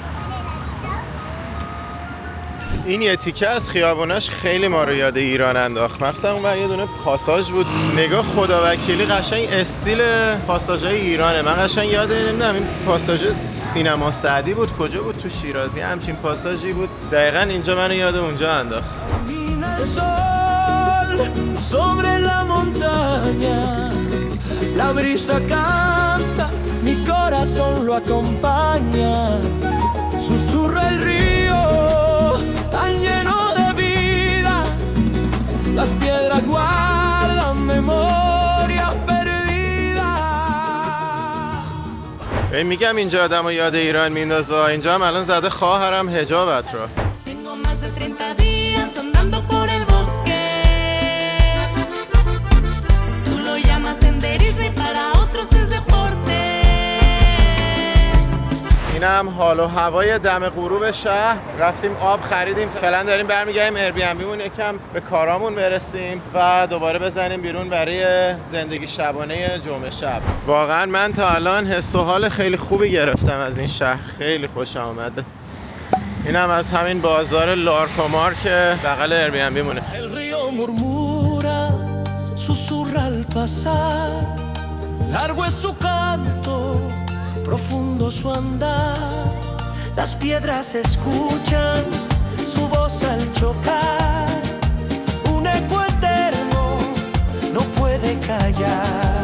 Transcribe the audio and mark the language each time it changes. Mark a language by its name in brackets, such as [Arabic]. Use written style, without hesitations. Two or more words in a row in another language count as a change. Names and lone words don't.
[Persian] این یه تیکه از خیابوناش خیلی ما رو یاد ایران انداخت. مخصوصا اون یه دونه پاساژ بود، نگاه خداوکیلی قشنگ استیل پاساژهای ایرانه. من قشنگ یاد نمیدونم این پاساژ سینما سعدی بود کجا بود، تو شیرازی همچین پاساژی بود. دقیقاً اینجا منو یاد اونجا انداخت. [Spanish] Sobre la montaña, la brisa canta, mi corazón lo acompaña. Susurra el río, tan lleno de vida. Las piedras guardan memorias perdidas. [Persian] میگم اینجا آدمو یاد ایران میندازه. اینجا هم الان زده خواهرم حجابت رو. اینم حال و هوای دم غروب شهر. رفتیم آب خریدیم، فعلا داریم برمیگردیم ایربی‌ان‌بیمون یکم به کارامون برسیم و دوباره بزنیم بیرون برای زندگی شبانه جمعه شب. واقعا من تا الان حس و حال خیلی خوبی گرفتم از این شهر، خیلی خوشم اومده. اینم از همین بازار لارکومار که بغل ایربی‌ان‌بیمونه. [Spanish] Susurra al pasar, largo es su canto, profundo su andar. Las piedras escuchan su voz al chocar. Un eco eterno no puede callar.